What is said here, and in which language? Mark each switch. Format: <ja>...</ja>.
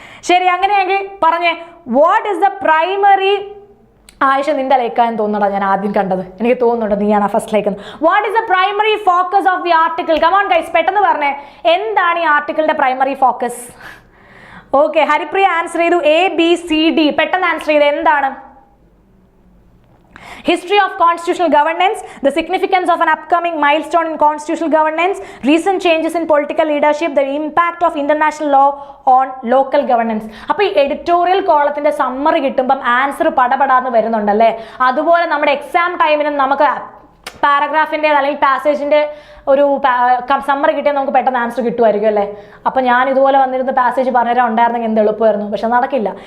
<ml>ശരി, അങ്ങനെയെങ്കിൽ പറഞ്ഞേ,</ml> <en>what is the primary</en> <ml>Ayisha നിന്റെ ലൈക്കാന്ന് തോന്നണ ഞാൻ ആദ്യം കണ്ടത്. എനിക്ക് തോന്നുന്നുണ്ട് നീയാണ് first like.</ml> <en>What is the primary focus of the article? Come on guys,</en> <ml>പെട്ടെന്ന് പറഞ്ഞേ, എന്താണ് ഈ ആർട്ടിക്കിളിന്റെ primary focus? Okay, Haripriya answer ചെയ്തു ABCD. പെട്ടെന്ന് ആൻസർ ചെയ്ത് എന്താണ്?</ml> <en>History of constitutional governance, the significance of an upcoming milestone in constitutional governance, recent changes in political leadership, the impact of international law on local governance.</en> <ml>അപ്പോൾ ഈ editorial കോളത്തിന്റെ summary കിട്ടുമ്പം answer പടപടാന്ന് വരുന്നുണ്ടല്ലേ. അതുപോലെ നമ്മുടെ exam ടൈമിന് നമുക്ക് പാരഗ്രാഫിൻ്റെ അല്ലെങ്കിൽ പാസേജിൻ്റെ ഒരു സമ്മറി കിട്ടിയാൽ നമുക്ക് പെട്ടെന്ന് ആൻസർ കിട്ടുമായിരിക്കും അല്ലേ. അപ്പോൾ ഞാൻ ഇതുപോലെ വന്നിരുന്ന പാസേജ് പറഞ്ഞുതരാൻ ഉണ്ടായിരുന്നെങ്കിൽ എന്ത് എളുപ്പമായിരുന്നു. പക്ഷെ നടക്കില്ല.</ml>